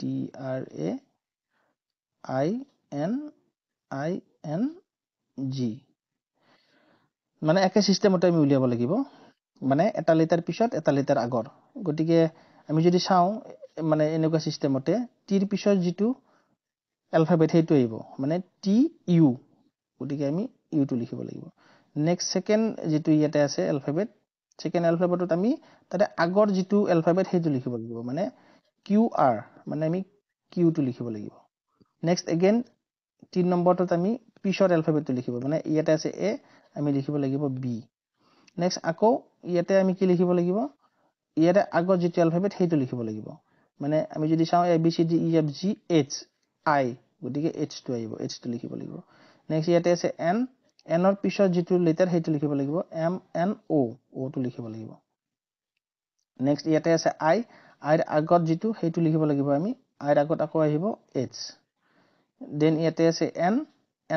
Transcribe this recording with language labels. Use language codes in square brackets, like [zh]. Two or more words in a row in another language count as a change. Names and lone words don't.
[as] TRAINING মানে একে সিস্টেমতে আমি উলিয়াব লাগিব মানে এটা লেটাৰ পিছত এটা লেটাৰ আগৰ গটিকে আমি যদি চাও মানে এনেকুৱা সিস্টেমতে টিৰ পিছত যেটো alphabet হেতু আহিব মানে TU গটিকে আমি ইউ টু লিখিব লাগিব [en] next second [as] যেটো ইয়াতে আছে alphabet সেকেন্ড alphabetত আমি তাতে আগৰ যেটো alphabet হেতু লিখিব লাগিব মানে QR মানে আমি Q টু লিখিব লাগিব [en] next again [as] 3 নম্বৰটোত আমি পিছৰ alphabet টু লিখিব মানে ইয়াতে আছে A আমি লিখিব লাগিব B নেক্সট আকৌ ইয়াতে আমি কি লিখিব লাগিব ইয়াতে আগৰ যেটো alphabet হেতু লিখিব লাগিব মানে আমি যদি চাও A B C D E F G H I গটিকে H টু আহিব H টু লিখিব লাগিব নেক্সট ইয়াতে আছে N N ৰ পিছৰ যেটো লেটাৰ হেতু লিখিব লাগিব M N O O টু লিখিব লাগিব নেক্সট ইয়াতে আছে I I ৰ আগত যেটো হেতু লিখিব লাগিব আমি I ৰ আগত আকৌ আহিব H দেন ইয়াতে আছে N N